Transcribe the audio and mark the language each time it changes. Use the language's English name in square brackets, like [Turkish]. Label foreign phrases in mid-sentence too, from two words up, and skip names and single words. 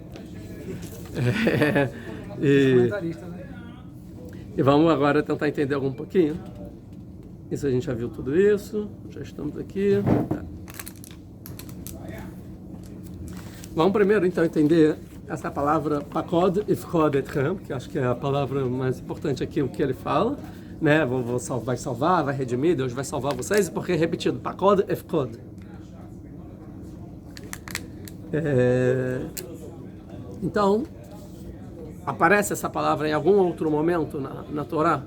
[Portuguese] E vamos agora tentar entender um pouquinho. Isso a gente já viu tudo isso, já estamos aqui. Vamos primeiro então entender essa palavra [Hebrew] פקוד יפקוד אתכם, [Portuguese] que acho que é a palavra mais importante aqui, o que ele fala, né? Vai salvar, vai redimir, Deus vai salvar vocês, porque é repetido, [Hebrew] פקוד יפקוד. [Portuguese] Então, aparece essa palavra em algum outro momento na Torá?